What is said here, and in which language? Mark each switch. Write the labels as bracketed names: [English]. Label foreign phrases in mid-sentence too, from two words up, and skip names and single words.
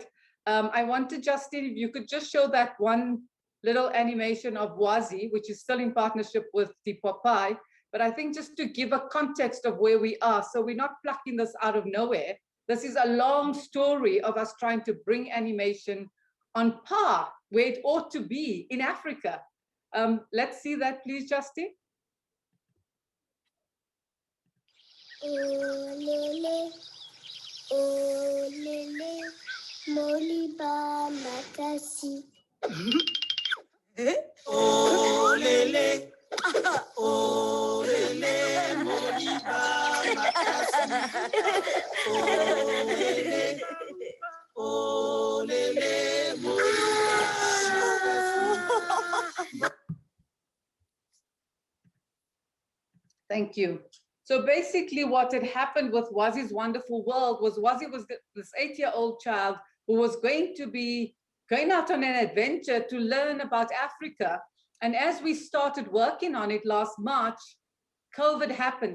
[English] I wanted, Justine, if you could just show that one little animation of Wazi, which is still in partnership with the Popeye. But I think just to give a context of where we are, so we're not plucking this out of nowhere. This is a long story of us trying to bring animation on par where it ought to be in Africa. Let's see that, please, Justine. [Lingala] Oh, lele, Moliba Makasi. Oh, lele. Oh, lele, Moliba Makasi. Oh, lele. Oh, lele, Moliba Makasi. [English] Thank you. So basically what had happened with Wazi's Wonderful World was Wazi was this 8-year-old child who was going to be going out on an adventure to learn about Africa. And as we started working on it last March, COVID happened.